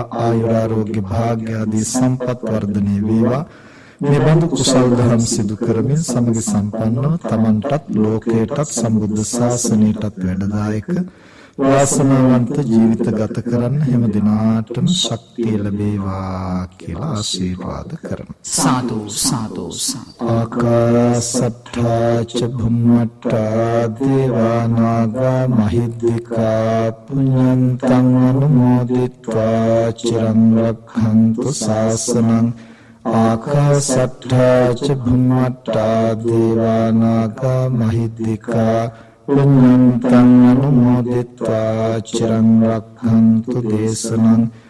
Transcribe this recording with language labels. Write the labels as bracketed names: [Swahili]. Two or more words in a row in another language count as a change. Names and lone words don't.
[Sinhala] ආයුරාෝග්‍ය භාග්‍ය ආදී සම්පත් වර්ධනය වේවා. මේ බඳු කුසල් දහම් සිදු කරමින් සමග සම්පන්නව තමන්ටත් ලෝකයටත් සම්බුද්ධ ශාසනයටත් වැඩදායක වාසනාවන්ත ජීවිත ගත කරන්න හැම දිනාටම ශක්තිය ලැබේවා කියලා ආශිර්වාද කරමු. සාදු සාදු සාදු. [Pali] ආකාසට්ඨා ච භුම්මට්ඨා දේවා නාග මහිද්దికා පුඤ්ඤන්තං අනුමෝදිත්වා චිරං රක්ඛන්තු ශාසනං. ආකාසට්ඨා ච භුම්මට්ඨා දේවා නාග මහිද්దికා පුඤ්ඤන්තං අනුමෝදිත්වා චිරං රක්ඛන්තු දේශනං.